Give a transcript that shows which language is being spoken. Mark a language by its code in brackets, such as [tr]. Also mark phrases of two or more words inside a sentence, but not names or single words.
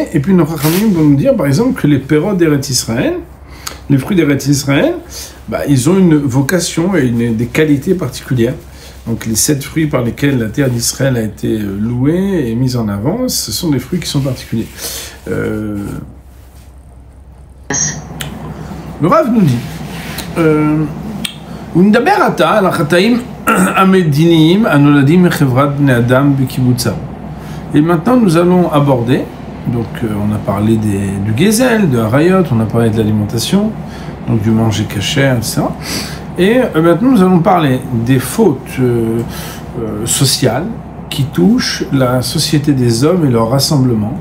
[fr] Et puis nos Chachamim vont nous dire, par exemple, que les perot d'Eretz Israël, les fruits d'Eretz Israël, ils ont une vocation et des qualités particulières. Donc les 7 fruits par lesquels la terre d'Israël a été louée et mise en avant, ce sont des fruits qui sont particuliers. Le Rav nous dit, [he] ונדבר עתה על החטאים המדיניים הנולדים מחברת בני אדם בקיבוצה. [fr] Et maintenant, nous allons aborder, donc on a parlé du gezel, de harayot, on a parlé de l'alimentation, donc du manger kasher, etc. Et maintenant, nous allons parler des fautes sociales qui touchent la société des hommes et leur rassemblement.